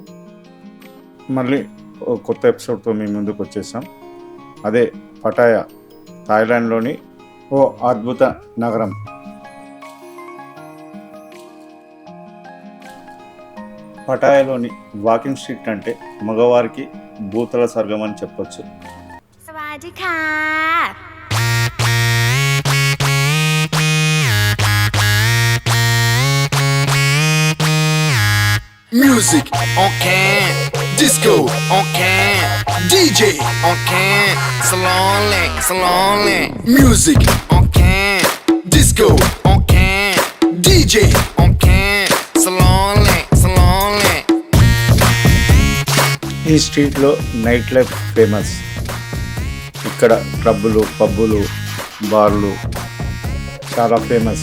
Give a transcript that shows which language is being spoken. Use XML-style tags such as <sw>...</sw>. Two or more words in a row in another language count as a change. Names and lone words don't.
<te>మళ్ళీ ఓ కొత్త ఎపిసోడ్తో మీ ముందుకు వచ్చేసాం. అదే పటాయా, థాయిలాండ్లోని ఓ అద్భుత నగరం. పటాయాలోని</te> <en>walking street</en> <te>అంటే మగవారికి భూతల స్వర్గం అని చెప్పొచ్చు.</te> <th>สวัสดีค่ะ</th> <en>Music on can, disco on can, DJ on can, slowly. Music on can, disco on can, DJ on can, slowly.</en> <te>ఈ స్ట్రీట్లో</te> <en>night life</en> <te>ఫేమస్. ఇక్కడ క్లబ్బులు, పబ్బులు, బార్లు చాలా ఫేమస్.</te>